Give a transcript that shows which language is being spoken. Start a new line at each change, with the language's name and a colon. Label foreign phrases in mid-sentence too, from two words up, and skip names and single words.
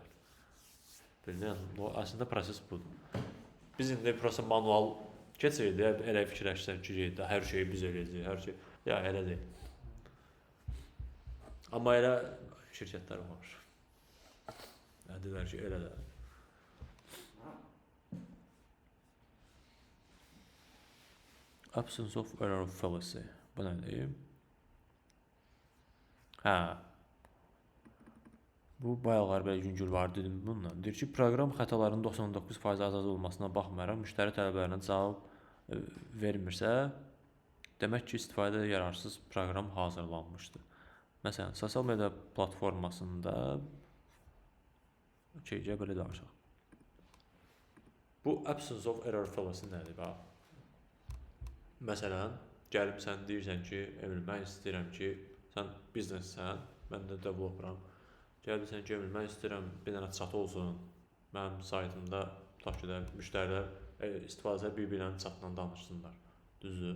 Azerbaijani: Bilin, o əslində proses budur. Biz indi prosta manual keçirik, elə fikirləşsək ki, hər şeyi biz eləyəcəyik, hər şey. Ya, elə deyil. Amma elə şirkətlər var. Deyirlər ki, elə də.
English: Absence of error fallacy.
Azerbaijani: Bu nədir? Hə. Bu bayaqlar belə yüngül var dedim bununla. Deyir ki, proqram xətalarının 99% azad olmasına baxmayaraq müştəri tələblərinə cavab vermirsə, demək ki, istifadəyə yararsız proqram hazırlanmışdır. Məsələn, sosial media platformasında belə danışaq. Bu
English: absence of error fallacy
Azerbaijani: nədir? Məsələn, gəlib sən deyirsən ki, Emil, mən istəyirəm ki, sən biznessən, mən də developeram. Gəlirsən ki, Emil, mən istəyirəm bir dənə chat olsun, mənim saytımda tutaq ki, müştərilər istifadəçilər bir-birinin chatla danışsınlar, düzdür?